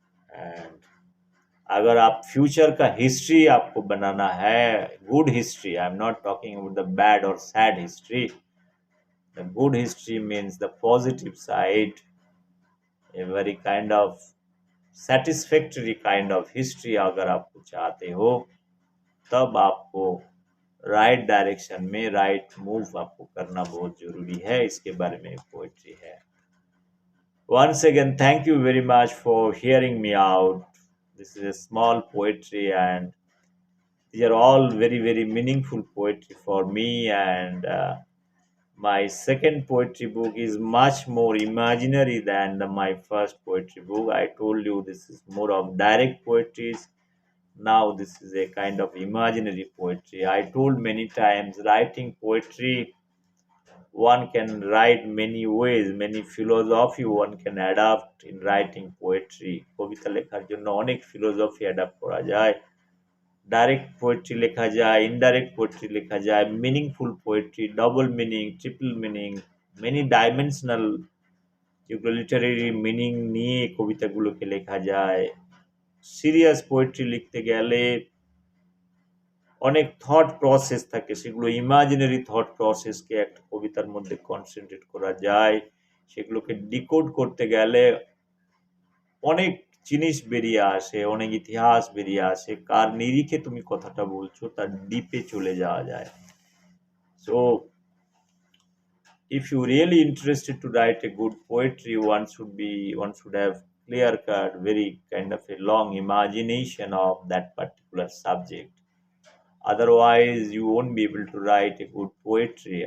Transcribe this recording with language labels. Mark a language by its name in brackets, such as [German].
[Hindi] And अगर आप future का हिस्ट्री आपको बनाना है, good history, [English] I am not talking about the bad और sad history, the good history means the positive side, a very kind of satisfactory kind of history [Hindi] अगर आपको चाहते हो, तब आपको [English] right direction में right move [Hindi] आपको करना बहुत जरूरी है। इसके बारे में पोएट्री है। [English] Once again, thank you very much for hearing me out. This is a small poetry and these are all very, very meaningful poetry for me. And my second poetry book is much more imaginary than my first poetry book. I told you this is more of direct poetries. Now this is a kind of imaginary poetry. I told many times, writing poetry, one can write many ways, many philosophy one can adapt in writing poetry. [Bangla] কবিতা লেখার জন্য অনেক philosophy adapt করা যায়। Direct poetry লেখা যায়, indirect poetry লেখা যায়, meaningful poetry, double meaning, triple meaning, many dimensional, যেগুলো লিটারেরি মিনিং নিয়ে কবিতাগুলোকে লেখা যায়। সিরিয়াস পোয়েট্রি লিখতে গেলে অনেক থট প্রসেস থাকে, সেগুলো ইমাজিনারি থট প্রসেসকে একটা কবিতার মধ্যে কনসেন্ট্রেট করা যায়। সেগুলোকে ডিকোড করতে গেলে অনেক জিনিস বেরিয়ে আসে, অনেক ইতিহাস বেরিয়ে আসে, কার নিরিখে তুমি কথাটা বলছো তার ডিপে চলে যাওয়া যায়। [English] So if you really interested to write a good poetry, one should have clear cut, very kind of a long imagination of that particular subject. Otherwise, you won't be able to write a good poetry.